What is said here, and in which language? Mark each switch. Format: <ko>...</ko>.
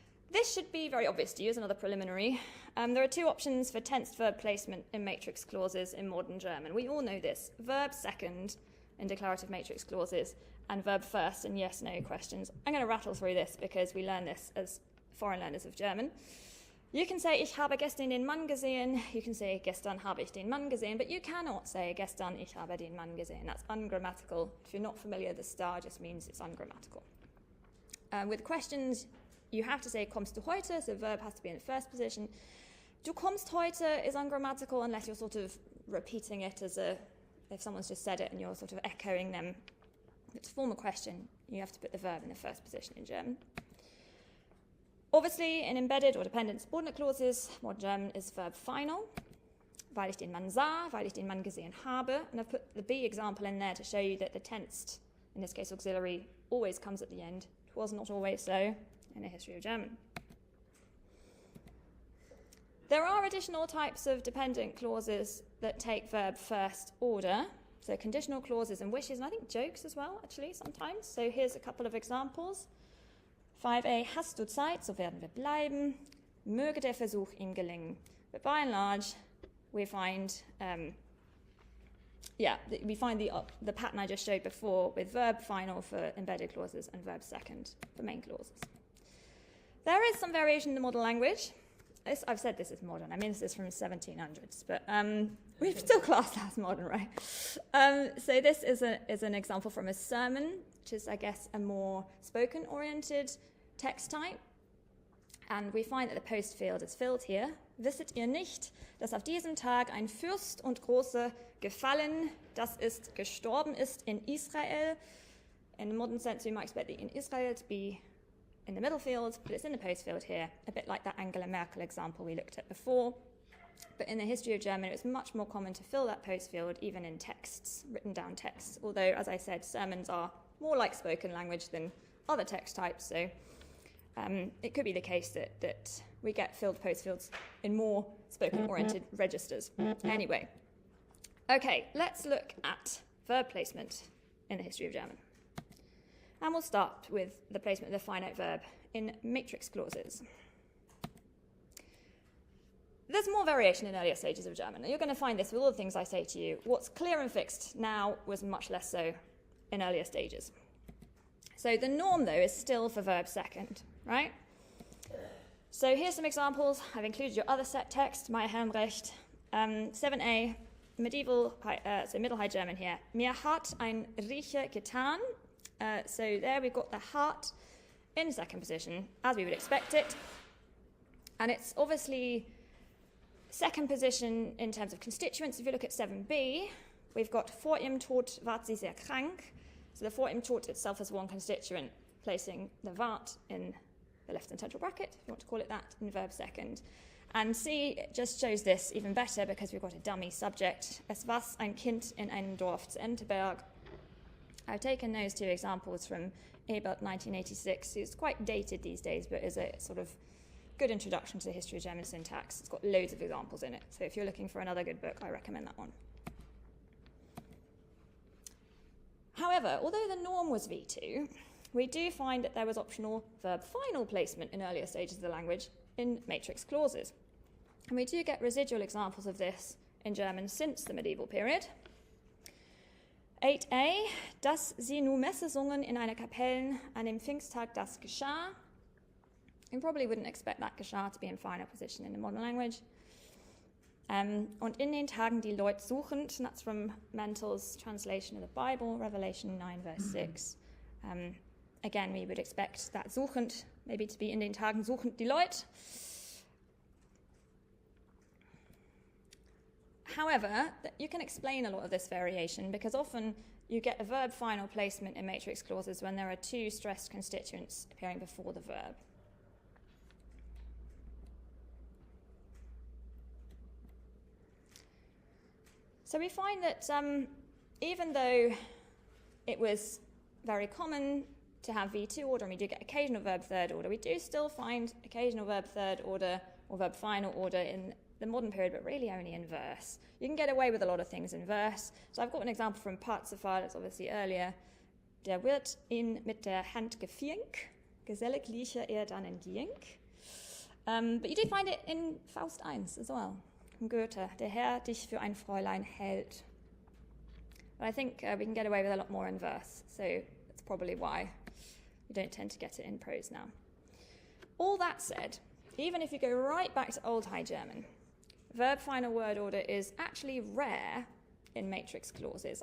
<en>This should be very obvious to you as another preliminary. There are two options for tensed verb placement in matrix clauses in modern German. We all know this. Verb second in declarative matrix clauses and verb first in yes-no questions. I'm going to rattle through this because we learn this as foreign learners of German. You can say,</en> <de>ich habe gestern den Mann gesehen. You can say, gestern habe ich den Mann gesehen.</de> <en>But you cannot say,</en> <de>gestern ich habe den Mann gesehen.</de> <en>That's ungrammatical. If you're not familiar, the star just means it's ungrammatical. With questions, you have to say,</en> <de>kommst du heute?</de> <en>So the verb has to be in the first position.</en> <de>Du kommst heute</de> <en>is ungrammatical unless you're sort of repeating it as if someone's just said it and you're sort of echoing them. But to form a question, you have to put the verb in the first position in German. Obviously, in embedded or dependent subordinate clauses, modern German is verb final,</en> <de>weil ich den Mann sah, weil ich den Mann gesehen habe.</de> <en>And I've put the be example in there to show you that the tensed, in this case auxiliary, always comes at the end. It was not always so in the history of German. There are additional types of dependent clauses that take verb first order. So conditional clauses and wishes, and I think jokes as well, actually, sometimes. So here's a couple of examples.</en> <de>5a, hast du Zeit, so werden wir bleiben. Möge der Versuch ihm gelingen.</de> <en>But by and large, we find, we find the pattern I just showed before with verb final for embedded clauses and verb second for main clauses. There is some variation in the model language. I've said this is modern. I mean, this is from 1700s, but we've still classed that as modern, right? So this is an example from a sermon, which is, I guess, a more spoken-oriented text type. And we find that the post field is filled here.</en> <de>Wisset ihr nicht, dass auf diesem Tag ein Fürst und Großer gefallen, das ist gestorben ist in Israel?</de> <en>In the modern sense, we might expect the in Israel to be in the middle field, but it's in the post field here, a bit like that Angela Merkel example we looked at before. But in the history of German, it was much more common to fill that post field even in texts, written down texts, although, as I said, sermons are more like spoken language than other text types, so it could be the case that we get filled postfields in more spoken-oriented registers. Anyway, okay, let's look at verb placement in the history of German. And we'll start with the placement of the finite verb in matrix clauses. There's more variation in earlier stages of German. You're going to find this with all the things I say to you. What's clear and fixed now was much less so in earlier stages. So the norm, though, is still for verb second, right? So here's some examples. I've included your other set text, Meyer Helmrecht, 7a, medieval, so Middle High German here.</en> <de>Mir hat ein Riecher getan.</de> <en>So there we've got the hat in second position, as we would expect it. And it's obviously second position in terms of constituents. If you look at 7b, we've got</en> <de>vor ihrem Tod ward sie sehr krank.</de> <en>So the</en> <de>vor ihrem Tod</de> <en>itself is one constituent, placing the wart in the left and central bracket, if you want to call it that, in verb second. And C just shows this even better because we've got a dummy subject.</en> <de>Es war ein Kind in einem Dorf zu Enterberg.</de> <en>I've taken those two examples from Ebert, 1986. It's quite dated these days, but is a sort of good introduction to the history of German syntax. It's got loads of examples in it. So if you're looking for another good book, I recommend that one. However, although the norm was V2, we do find that there was optional verb final placement in earlier stages of the language in matrix clauses. And we do get residual examples of this in German since the medieval period.</en> <de>8a, dass sie nur Messe sungen in einer Kapelle an dem Pfingsttag das geschah.</de> <en>You probably wouldn't expect that geschah to be in final position in the modern language.</en> <de>Und in den Tagen die Leute suchend,</de> <en>and that's from Mental's translation of the Bible, Revelation 9, verse 6. Again, we would expect that suchend maybe to be</en> <de>in den Tagen suchend die Leute.</de> <en>However, you can explain a lot of this variation because often you get a verb final placement in matrix clauses when there are two stressed constituents appearing before the verb. So we find that even though it was very common to have V2 order, and we do get occasional verb third order, we do still find occasional verb third order or verb final order in the modern period, but really only in verse. You can get away with a lot of things in verse. So I've got an example from Parzifal, that's obviously earlier.</en> <de>Der wird ihn mit der Hand gefink, gesellig liecher dann entging.</de> <en>But you do find it in Faust 1 as well.</en> <de>Goethe, der Herr dich für ein Fräulein hält.</de> <en>But I think we can get away with a lot more in verse, so that's probably why we don't tend to get it in prose now. All that said, even if you go right back to Old High German, verb final word order is actually rare in matrix clauses.</en>